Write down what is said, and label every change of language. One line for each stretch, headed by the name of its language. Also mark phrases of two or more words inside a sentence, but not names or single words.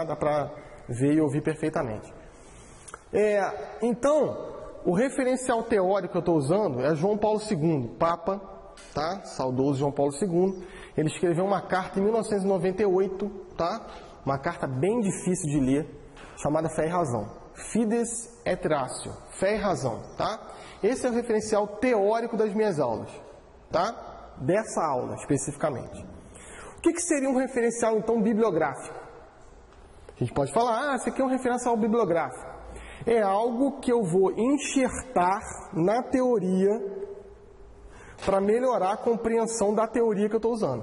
Portuguese: Dá para ver e ouvir perfeitamente. Então, o referencial teórico que eu estou usando é João Paulo II, Papa, tá? Saudoso João Paulo II. Ele escreveu uma carta em 1998, tá? Uma carta bem difícil de ler, chamada Fé e Razão. Fides et Ratio, Fé e Razão, tá? Esse é o referencial teórico das minhas aulas, tá? Dessa aula, especificamente. O que seria um referencial, então, bibliográfico? A gente pode falar, esse aqui é um referencial bibliográfico. É algo que eu vou enxertar na teoria para melhorar a compreensão da teoria que eu estou usando.